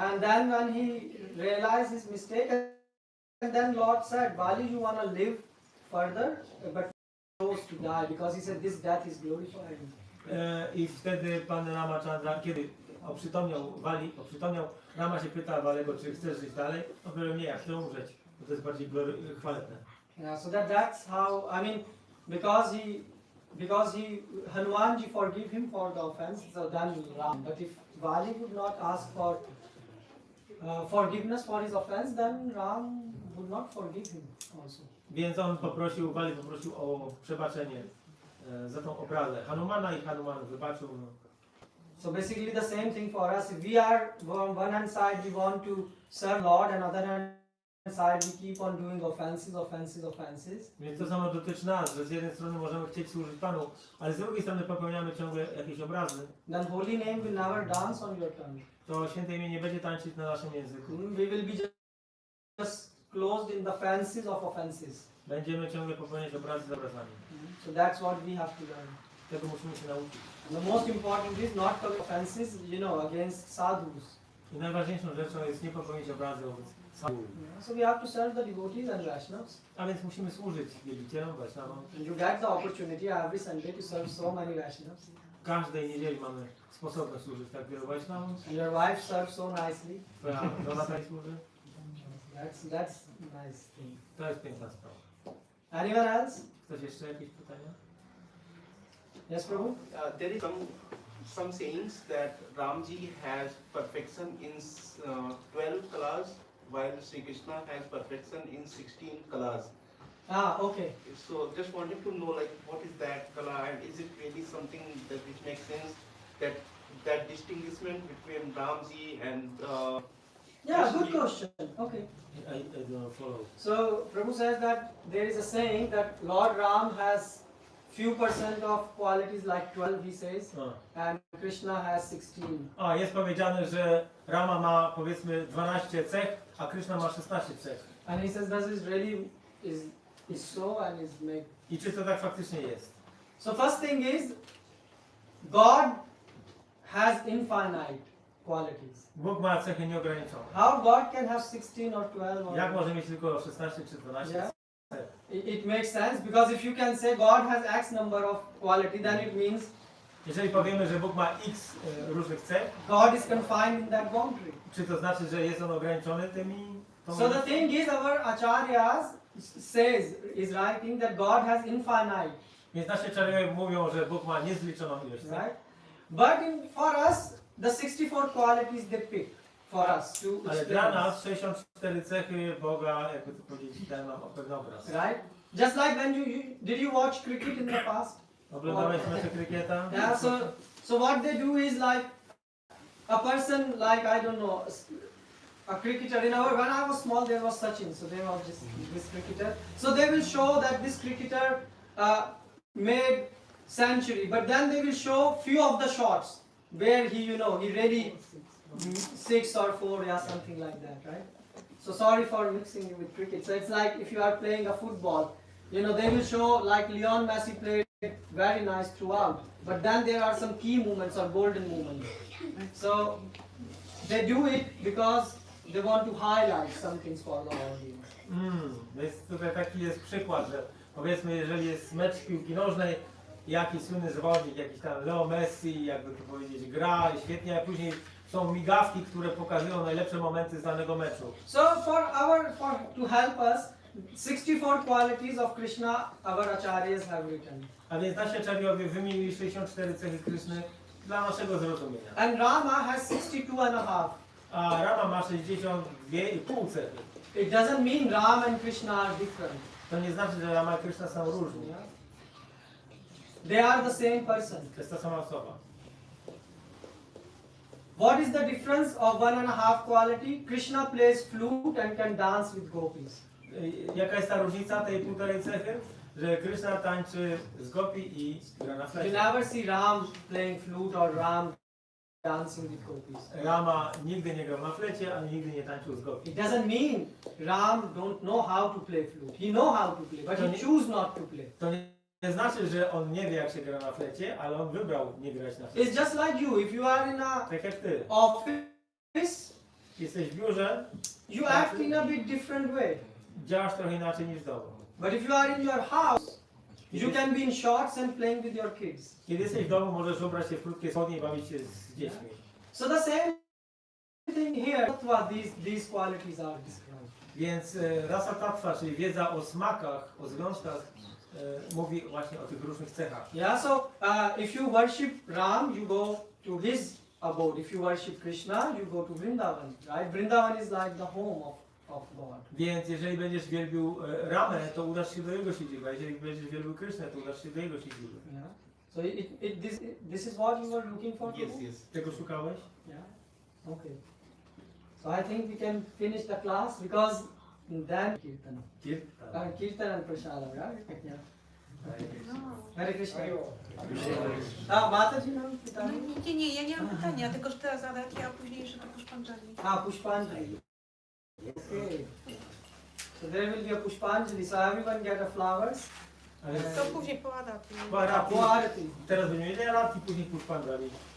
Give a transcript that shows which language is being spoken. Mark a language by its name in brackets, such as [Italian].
[English] And then when he realized his mistake, and then Lord said, Bali, you want to live further, but to die because he said this death is glorifying. [Polish] I wtedy pan Ramachandra, kiedy oprzytomniał, Rama się pyta Walego, czy chcesz żyć dalej? On powiedział, nie, ja chcę umrzeć, bo to jest bardziej chwalebne. [English] Yeah, so that's how, I mean, because Hanumanji forgive him for the offense, so then Ram. But if Vali would not ask for forgiveness for his offense, then Ram would not forgive him also. [Polish] Więc on Wali poprosił o przebaczenie za tą obrazę Hanumana i Hanuman wybaczył. No. [English] So basically the same thing for us. If we are on one hand side we want to serve Lord, and other hand side we keep on doing offenses. [Polish] Więc to samo dotyczy nas, że z jednej strony możemy chcieć służyć Panu, ale z drugiej strony popełniamy ciągle jakieś obrazy. [English] Then holy name will never dance on your tongue. [Polish] To święte imię nie będzie tańczyć na naszym języku. [English] We will be just closed in the fences of offenses. [Polish] Będziemy ciągle popełniać obrazy za obrazami. [English] So that's what we have to learn. [Polish] Tego musimy się nauczyć. [English] The most important is not commit offenses, against sadhus. [Polish] I najważniejszą rzeczą jest nie popełnić obrazy wobec sadhus. [English] So we have to serve the devotees and Vaishnavas. [Polish] A więc musimy służyć wielbicielom, Vaishnavom. [English] And you get the opportunity every Sunday to serve so many Vaishnavas. [Polish] Każdej niedzieli mamy sposobność służyć tak wielu Vaishnavom. [English] And your wife serves so nicely. [Polish] Twoja żona tak służy. [English] That's nice thing. [Polish] To jest piękna sprawa. [English] Anyone else? [Polish] Ktoś jeszcze jakieś pytania? [English] Yes, Prabhu? There is some sayings that Ramji has perfection in 12 colors, while Sri Krishna has perfection in 16 colors. Okay. So just wanted to know, like, what is that color, and is it really something that which makes sense, that distinguishment between Ramji and Yeah, good question. Okay. I don't follow. So Prabhu says that there is a saying that Lord Ram has few percent of qualities like 12, he says, and Krishna has 16. [Polish] Jest powiedziane, że Rama ma powiedzmy 12 cech, a Krishna ma 16 cech. [English] And he says does this really is so and is made. [Polish] I czy to tak faktycznie jest? [English] So first thing is God has infinite qualities. [Polish] Bóg ma cechy nieograniczone. [English] How God can have 16 or 12 or [Polish] Jak może mieć tylko 16 czy 12? [English] Yeah. It makes sense because if you can say God has X number of quality, then it means [Polish] jeżeli powiemy, że Bóg ma X różnych cech, [English] God is confined in that boundary. [Polish] czy to znaczy, że jest on ograniczony tymi? [English] So the thing is, our acharyas is writing that God has infinite. [Polish] Więc nasi acharyowie mówią, że Bóg ma niezliczoną ilość cech. [English] Right? But for us, the 64 qualities they pick for us to [Polish] Ale dla nas 64 cechy Boga, jakby to powiedzieć, dają nam pewien obraz. [English] Right? Just like when did you watch cricket in the past? [Polish] Oglądałeś mecze krykieta? [English] Yeah, so what they do is like a person like, I don't know, a cricketer. When I was small there was Sachin, so there was this cricketer. So they will show that this cricketer made century, but then they will show few of the shots where he really 6 or 4, yeah, something like that, right? So sorry for mixing it with cricket. So it's like if you are playing a football, they will show like Lionel Messi played very nice throughout, but then there are some key moments or golden moments. So they do it because they want to highlight some things for the audience. [Polish] Więc tutaj taki jest przykład, że powiedzmy, jeżeli jest mecz piłki nożnej, jakiś słynny zawodnik, jakiś tam Leo Messi, jakby to powiedzieć, gra i świetnie, a później są migawki, które pokazują najlepsze momenty z danego meczu. [English] So to help us, 64 qualities of Krishna our acharyas have written. [Polish] A więc nasi acharyowie wymienili 64 cechy Kryszny dla naszego zrozumienia. [English] And Rama has 62.5. [Polish] A Rama ma 62,5 cechy. [English] It doesn't mean Ram and Krishna are different. [Polish] To nie znaczy, że Rama i Kryszna są różni. [English] They are the same person. [Polish] To jest ta sama osoba. [English] What is the difference of 1.5 quality? Krishna plays flute and can dance with gopis. [Polish] Jaka jest ta różnica tej półtorej cechy? Że Kryszna tańczy z gopi i gra na [English] You [Polish] flecie. [English] never see Ram playing flute or Ram dancing with gopis. [Polish] Rama nigdy nie grał na flecie, ani nigdy nie tańczył z gopi. [English] It doesn't mean Ram don't know how to play flute. He know how to play, but he choose not to play. [Polish] To nie znaczy, że on nie wie, jak się gra na flecie, ale on wybrał nie grać na flecie. [English] It's just like you. If you are in a [Polish] Tak jak ty. [English] office, [Polish] Jesteś w biurze, [English] you act in a bit different way. [Polish] działasz trochę inaczej niż w domu. [English] But if you are in your house, You can be in shorts and playing with your kids. [Polish] Kiedy jesteś w domu, możesz ubrać się w krótkie spodnie i bawić się z dziećmi. [English] So the same thing here. Tattva, these qualities are described. [Polish] Więc rasa tattva, czyli wiedza o smakach, o związkach, mówi właśnie o tych różnych cechach. [English] Yeah. So if you worship Ram, you go to his abode. If you worship Krishna, you go to Vrindavan. Right? Vrindavan is like the home of God. [Polish] Więc jeżeli będziesz wielbił Ramę, to udasz się do jego siedziby, a jeżeli będziesz wielbił Krysznę, to udasz się do jego siedziby. [English] Yeah. So this is what you were looking for? Yes, yes. [Polish] Tego szukałeś? [English] Yeah. Okay. So I think we can finish the class because then Kirtan and Prashadam, right? [Polish] Yeah. Hare Krishna. Mataji nam pytanie? Nie, ja nie mam pytania, tylko że teraz zadać, a później jeszcze to Pushpanjali. [English] Pushpanjali. Okay. So there will be a Pushpanjali, so everyone get a flowers. [Polish] To później po Arati. Po Arati. Po Arati. Teraz będziemy mieli Arati, później Pushpanjali.